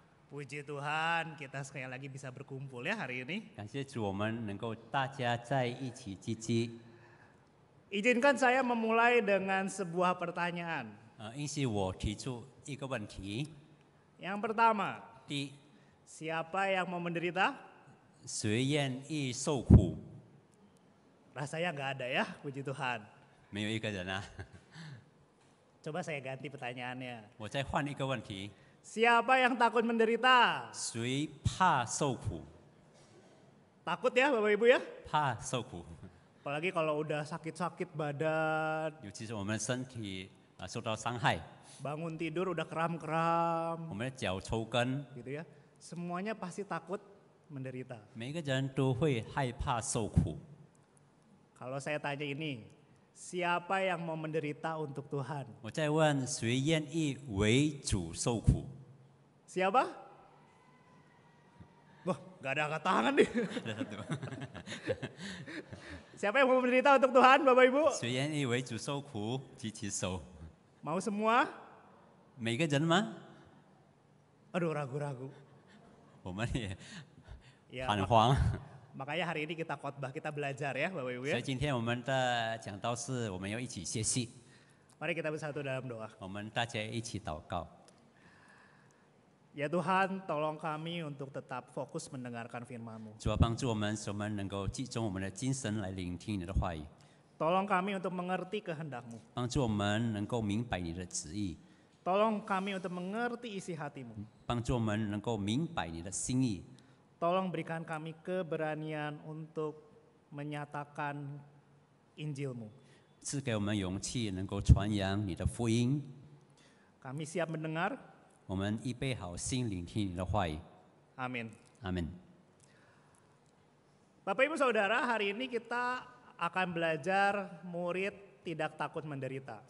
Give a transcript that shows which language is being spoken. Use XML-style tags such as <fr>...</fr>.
<id>Puji Tuhan, kita sekali lagi bisa berkumpul ya hari ini.</id> <zh>感谢主，我们能够大家在一起聚集。</zh> <id>Izinkan saya memulai dengan sebuah pertanyaan.</id> <zh>允许我提出一个问题：</zh> <id>Yang pertama,</id> <zh>第一，</zh> <id>siapa yang mau menderita?</id> <zh>谁愿意受苦？</zh> <id>Rasanya nggak ada ya, puji Tuhan.</id> <zh>没有一个人啊。</zh> <id>Coba saya ganti pertanyaannya.</id> <zh>我再换一个问题：</zh> <id>Siapa yang takut menderita?</id> <zh>谁怕受苦？</zh> <id>Takut ya Bapak Ibu ya?</id> <zh>怕受苦，</zh> <id>Apalagi kalau udah sakit-sakit badan,</id> <zh>尤其是我们身体受到伤害，</zh> <id>bangun tidur udah kram-kram,</id> <zh>我们的脚抽筋，</zh> <id>gitu ya. Semuanya pasti takut menderita.</id> <zh>每个人都会害怕受苦。</zh> <id>Kalau saya tanya ini, siapa yang mau menderita untuk Tuhan?</id> <zh>我再问，谁愿意为主受苦？</zh> <id>Siapa? Wah, gak ada angkat tangan nih. Siapa yang mau menderita untuk Tuhan, Bapak Ibu?</id> <zh>谁愿意为主受苦？举起手。</zh> <id>Mau semua?</id> <zh>每个人吗？</zh> <id>Aduh, ragu-ragu.</id> <zh>我们也</zh> <id>Ya,</id> <zh>彷徨。</zh> <id>makanya hari ini kita khotbah, kita belajar ya Bapak Ibu</id> <zh>所以今天我们的讲道是我们要一起学习，</zh> <id>Mari kita bersatu dalam doa.</id> <zh>我们大家一起祷告。</zh> <id>Ya Tuhan, tolong kami untuk tetap fokus mendengarkan firman-Mu.</id> <zh>主要帮助我们，使我们能够集中我们的精神来聆听你的话语，</zh> <id>Tolong kami untuk mengerti kehendak-Mu.</id> <zh>帮助我们能够明白你的旨意，</zh> <id>Tolong kami untuk mengerti isi hati-Mu.</id> <zh>帮助我们能够明白你的心意。</zh> <id>Tolong berikan kami keberanian untuk menyatakan Injil-Mu.</id> <zh>赐给我们勇气，能够传扬你的福音。</zh> <id>Kami siap mendengar.</id> <zh>我们预备好心聆听你的话语。</zh> <id>Amin.</id> <zh>阿门。</zh> <id>Bapak Ibu Saudara, hari ini kita akan belajar murid tidak takut menderita.</id>